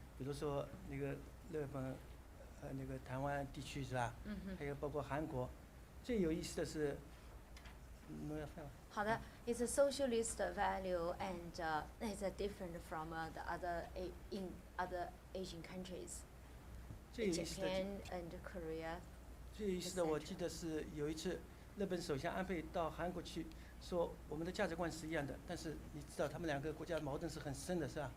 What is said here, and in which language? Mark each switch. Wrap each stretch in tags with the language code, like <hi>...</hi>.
<zh>比如说那个日本，那个台湾地区是吧？还有包括韩国。最有意思的是，好的</zh> <en>，it's a socialist value and it's different from the in other Asian countries, Japan and Korea.</en> <zh>最有意思的，我记得是有一次，日本首相安倍到韩国去，说我们的价值观是一样的，但是你知道他们两个国家矛盾是很深的，是吧</zh>